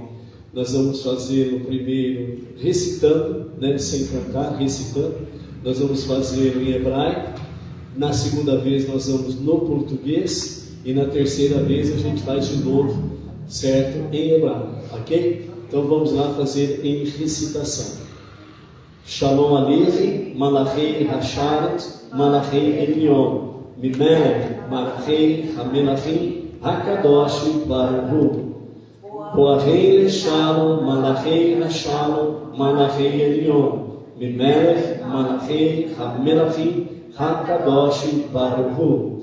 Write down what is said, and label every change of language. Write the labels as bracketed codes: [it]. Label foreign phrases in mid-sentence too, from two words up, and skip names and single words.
[pt] Nós vamos fazer o primeiro recitando, sem cantar, recitando. Nós vamos fazer em hebraico. Na segunda vez nós vamos no português. E na terceira vez a gente faz de novo, certo? Em hebraico, ok? Então vamos lá fazer em recitação. [he] שלום עליכם, מלאכי השרת, מלאכי עליון, ממלך, מלאכי המלכים, הקדוש ברוך. בואכם לשלום, מלאכי השלום, מלאכי עליון, ממלך, מלאכי המלכים, הקדוש ברוך.